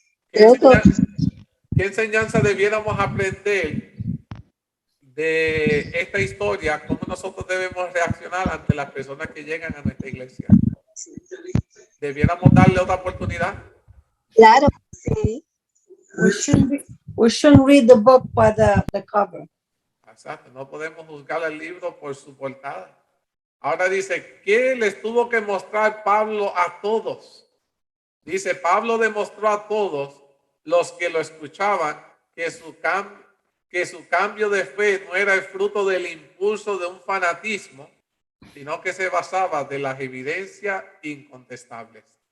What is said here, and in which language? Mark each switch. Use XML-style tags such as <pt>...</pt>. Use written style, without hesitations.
<es>¿Qué enseñanza debiéramos aprender de esta historia? ¿Cómo nosotros debemos reaccionar ante las personas que llegan a nuestra iglesia? ¿Debiéramos darle otra oportunidad? Claro, sí.</es> <en>We shouldn't read the book by the cover.</en> <es>Exacto, no podemos juzgar el libro por su portada. Ahora dice, ¿qué les tuvo que mostrar Pablo a todos? Dice, Pablo demostró a todos los que lo escuchaban que su cambio de fe no era el fruto del impulso de un fanatismo, sino que se basaba de las evidencias incontestables.</es>